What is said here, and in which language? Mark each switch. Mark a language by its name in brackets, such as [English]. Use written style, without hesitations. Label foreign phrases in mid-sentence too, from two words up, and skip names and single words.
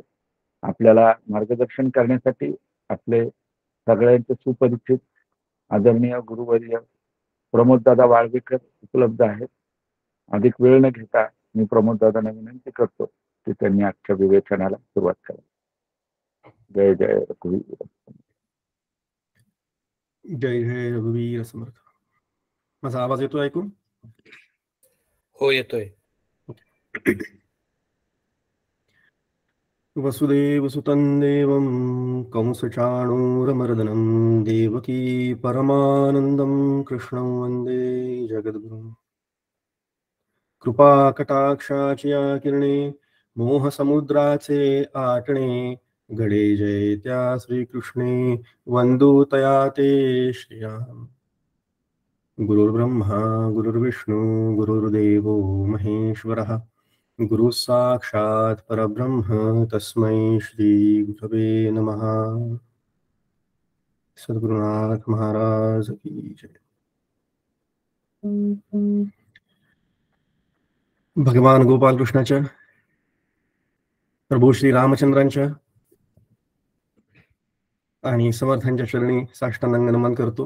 [Marathi] आपल्याला मार्गदर्शन करण्यासाठी आपले सगळ्यांचे सुपरिचित आदरणीय गुरुवर्य प्रमोददादा वाळवेकर उपलब्ध आहेत। अधिक वेळ न घेता मी प्रमोददादांना विनंती करतो की त्यांनी आजच्या विवेचनाला सुरुवात करावी। जय जय रघुवीर, जय जय रघुवीर समर्थ। माझा आवाज येतो ऐकून? हो येतोय। [Sanskrit] वसुदेवसुतं देवं कंसचाणूरमर्दनं देवकी परमानन्दं कृष्णं वन्दे जगद्गुरुं। [Marathi] कृपाकटाक्षाची या किरणे मोहसमुद्राचे आटणे, घडे जय त्या श्रीकृष्णे वंदू तया ते श्रियाम्। [Sanskrit] गुरुर्ब्रह्मा गुरुर्विष्णू गुरुर्देवो महेश्वरः, गुरु साक्षात् परब्रह्म तस्मै श्री गुरवे नमः। [Hindi] सद्गुरुनाथ महाराज की जय। [Marathi] भगवान गोपाल कृष्णाच्या, प्रभू श्री रामचंद्रांच्या आणि समर्थांच्या चरणी साष्टांग नमन करतो.